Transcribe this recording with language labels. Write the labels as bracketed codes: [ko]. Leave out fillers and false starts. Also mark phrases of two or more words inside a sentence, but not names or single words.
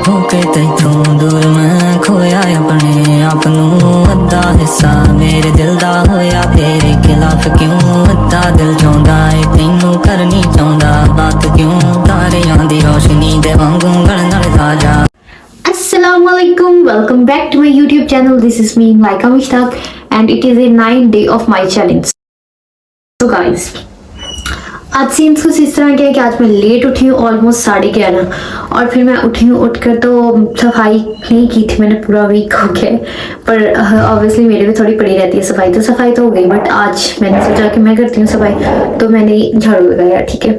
[pa] ਹੋਕੇ ਤੈਥੋਂ ਦੂਰ ਮੈਂ ਖੋਇਆ ਆਪਣੇ ਆਪ ਨੂੰ ਅੱਧਾ ਹਿੱਸਾ ਮੇਰੇ ਦਿਲ ਦਾ ਹੋਇਆ ਤੇਰੇ ਖ਼ਿਲਾਫ਼ ਕਿਉਂ ਅੱਧਾ ਦਿਲ ਚਾਹੁੰਦਾ ਹੈ ਤੈਨੂੰ ਕਰਨੀ ਚਾਹੁੰਦਾ ਬਾਤ ਕਿਉਂ ਤਾਰਿਆਂ ਦੀ ਰੋਸ਼ਨੀ ਦੇ ਵਾਂਗੂ ਗਲ ਨਾਲ ਤਾਜ਼ਾ। [en] Assalamualaikum, welcome back to my YouTube channel. This is me Laika Mushtaq and it is a 9th day of my challenge. So guys, [hi] आज सीन्स कुछ इस तरह के है कि आज मैं लेट उठी हूँ ऑलमोस्ट 11:30 और फिर मैं उठी हूँ उठकर तो सफाई नहीं की थी मैंने पूरा वीक हो गया पर ऑब्वियसली मेरे भी थोड़ी पड़ी रहती है सफाई तो हो गई बट आज मैंने सोचा कि मैं करती हूँ सफाई तो मैंने झाड़ू लगाया ठीक है।